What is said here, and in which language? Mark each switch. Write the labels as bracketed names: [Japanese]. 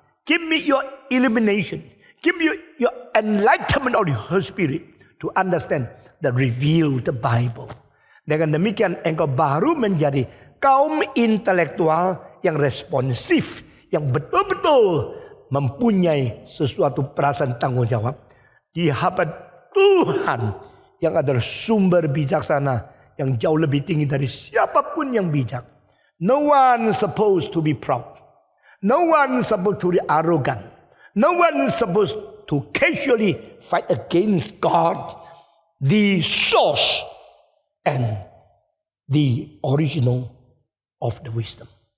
[English] Give me your illumination, give me your enlightenment of the Holy Spirit to understand the reveal the Bible. [Indonesian] Dengan demikian engkau baru menjadi kaum intelektual yang responsif, yang betul-betul mempunyai sesuatu perasaan tanggung jawab di hadapan Tuhan yang adalah sumber bijaksana yang jauh lebih tinggi dari siapapun yang bijak. [English] No one supposed to be proud. No one supposed to be arrogant. No one supposed to casually fight against God, the source and the original of the wisdom.